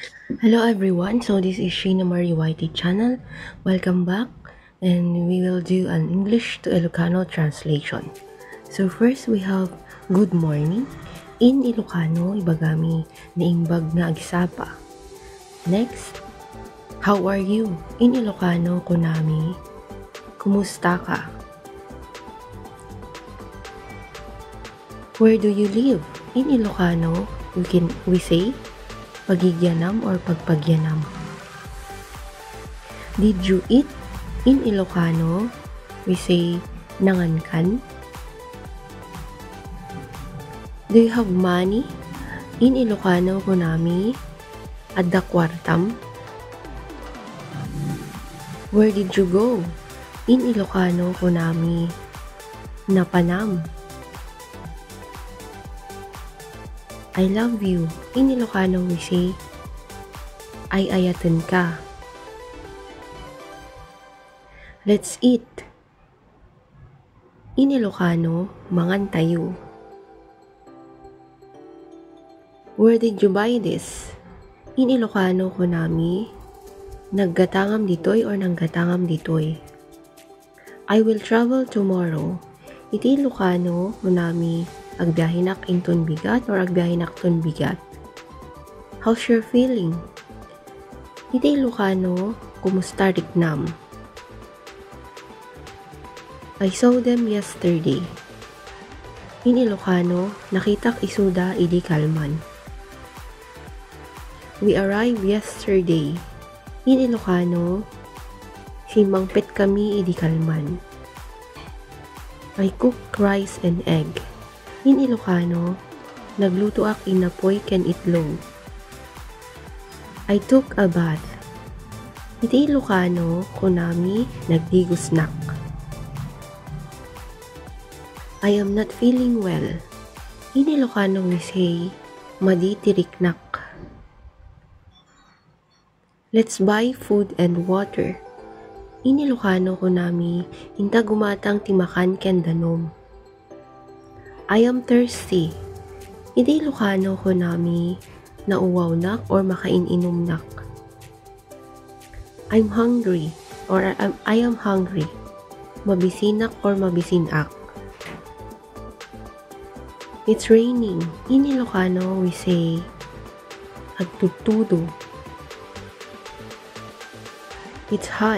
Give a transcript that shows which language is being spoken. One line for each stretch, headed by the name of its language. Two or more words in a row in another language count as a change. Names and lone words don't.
English: Hello everyone, so this is Sheena Marie YT channel. Welcome back and we will do an English to Ilocano translation. So first we have good morning.
Iloko: In Ilocano, ibagami na imbag na agisapa.
English: Next, how are you? In Ilocano,
Iloko: kunami, kumusta ka?
English: Where do you live? In Ilocano, we say pagigyanam or pagpagyanam. Did you eat? In Ilocano, we say nangankan. Do you have money? In Ilocano,
Iloko: kunami adda kwartam.
English: Where did you go? In Ilocano,
Iloko: kunami napanam.
English: I love you. In Ilocano, we say
Iloko: ay ayatan ka.
English: Let's eat. In Ilocano,
Iloko: mangan tayo.
English: Where did you buy this? In Ilocano,
Iloko: kunami naggatangam ditoy or nanggatangam ditoy.
English: I will travel tomorrow.
Iloko: Iti Ilocano, kunami agbiyahinak inton bigat or agbiyahinak ton bigat.
English: How's your feeling?
Iloko: Iti Ilocano, kumusta rignam?
English: I saw them yesterday. In Ilocano,
Iloko: nakitak isuda idi kalman.
English: We arrived yesterday. In Ilocano,
Iloko: simangpet kami idi kalman.
English: I cooked rice and egg. In Ilocano,
Iloko: nagluto ak inapoy ken itlog.
English: I took a bath.
Iloko: Iti Ilocano, kunami nagdigusnak.
English: I am not feeling well. In Ilocano, we say
Iloko: madi tiriknak.
English: Let's buy food and water. In Ilocano,
Iloko: kunami inta gumatang timakan ken danom.
English: I am thirsty.
Iloko: Iti Ilocano, kunami nauwaw nak or makaininom nak.
English: I'm hungry or I am hungry.
Iloko: Mabisinak or mabisinak.
English: It's raining. In Ilocano, we say agtuttudo. It's hot.